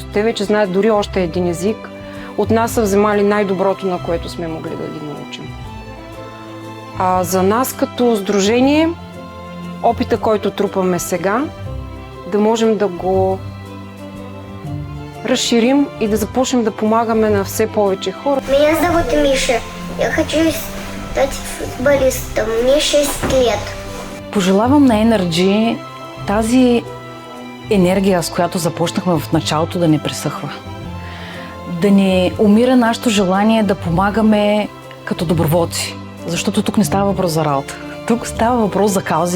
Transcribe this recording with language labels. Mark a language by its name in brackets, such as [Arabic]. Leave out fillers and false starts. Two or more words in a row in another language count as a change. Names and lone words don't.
[Bulgarian] Те вече знаят дори още един език. От нас са вземали най-доброто, на което сме могли да ги научим. За нас като сдружение опита, който трупаме сега, да можем да го разширим и да започнем да помагаме на все повече хора. [Russian] Меня зовут Миша. Я хочу стать футболистом. Мне 6 лет. [Bulgarian] Пожелавам на Energy тази енергия, с която започнахме в началото, да не пресъхва. Да не умира нашето желание да помагаме като доброволци. Защото тук не става въпрос за работа. Тук става въпрос за каузи.